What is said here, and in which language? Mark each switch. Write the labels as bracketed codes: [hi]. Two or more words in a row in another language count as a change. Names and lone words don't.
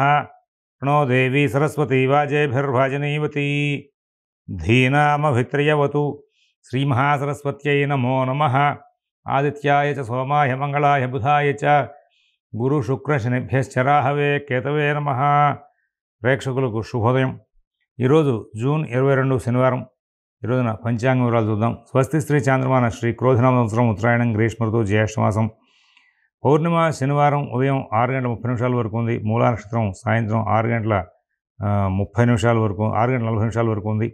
[sa] प्रणो देवी सरस्वती वाजेभिर्भाजनीवती धीनामभित्र्यवतु श्रीमहासरस्वत्यै नमो नमः। आदित्याय च सोमाय मंगलाय बुधाय च गुरुशुक्रशनिभ्यश्चराहवे केतवे नमः। [te] ప్రేక్షకులకు శుభోదయం। ఈరోజు జూన్ 22 శనివారం। ఈరోజున పంచాంగ వివరాలు చూద్దాం। స్వస్తి శ్రీ చాంద్రమాన శ్రీ క్రోధినామ సంవత్సరం ఉత్తరాయణం గ్రీష్మ ఋతువు జ్యేష్ఠమాసం। పౌర్ణిమ శనివారం ఉదయం 6:30 వరకు ఉంది। మూలా నక్షత్రం సాయంత్రం 6:30 వరకు 6:40 వరకు ఉంది।